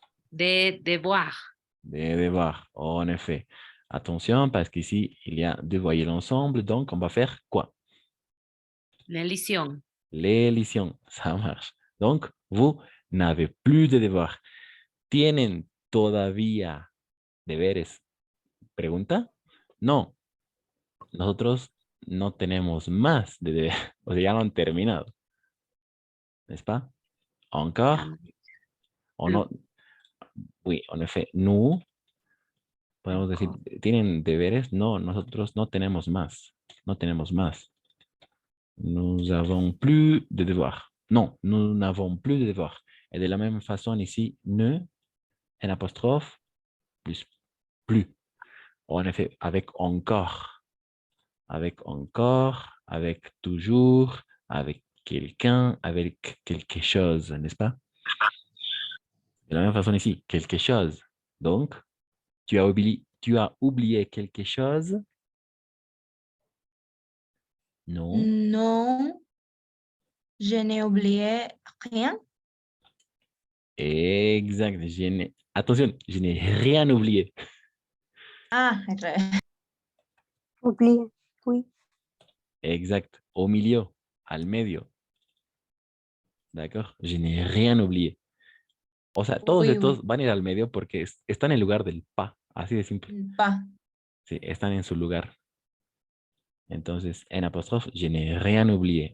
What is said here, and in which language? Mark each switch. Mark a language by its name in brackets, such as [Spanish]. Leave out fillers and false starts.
[French] De devoir. Des devoirs. En effet. Attention, parce qu'ici, il y a deux voyelles ensemble. Donc, on va faire quoi? L'élision. L'élision. Ça marche. Donc, vous n'avez plus de devoirs. [Spanish] ¿Tienen todavía deberes? ¿Pregunta? No. Nosotros no tenemos más de deberes. O sea, ya lo han terminado. [French] ¿N'est-ce pas? Encore? [Spanish] O no. [French] Oui, en effet. [Spanish] Nous, podemos decir, ¿tienen deberes? No, nosotros no tenemos más. No tenemos más. [French] Nous avons plus de devoirs. Non, nous n'avons plus de devoirs. Et de la même façon ici, ne, un apostrophe, plus plus. En effet, avec encore. Avec encore, avec toujours, avec quelqu'un, avec quelque chose, n'est-ce pas? De la même façon ici, quelque chose. Donc, tu as oublié quelque chose? Non. Non. Je n'ai oublié rien. Exact. Attention, je n'ai rien oublié. Ah, Oublié. Oui. Exact. Au milieu, [Spanish] al medio. [French] D'accord. Je n'ai rien oublié. [Spanish] O sea, todos [French] Oui, [Spanish] estos van a ir al medio porque están en el lugar del pa. Así de simple. [French] pas. [Spanish] Sí, están en su lugar. Entonces, en apóstrofe, [French] je n'ai rien oublié.